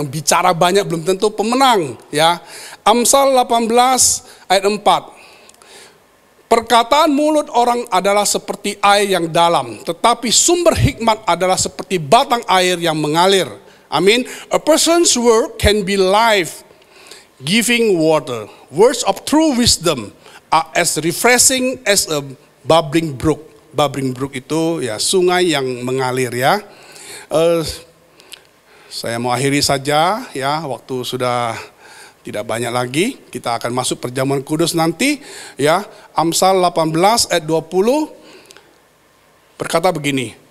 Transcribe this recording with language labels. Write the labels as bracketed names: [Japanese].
[Indonesian] Yang bicara banyak belum tentu pemenang ya. Amsal 18 ayat 4. Perkataan mulut orang adalah seperti air yang dalam, tetapi sumber hikmat adalah seperti batang air yang mengalir. Amin. [English] A person's word can be life giving water. Words of true wisdom are as refreshing as a bubbling brook. Bubbling brook [Indonesian] itu ya sungai yang mengalir ya. Saya mau akhiri saja ya, waktu sudah tidak banyak lagi. Kita akan masuk perjamuan kudus nanti ya. Amsal 18 ayat 20 berkata begini.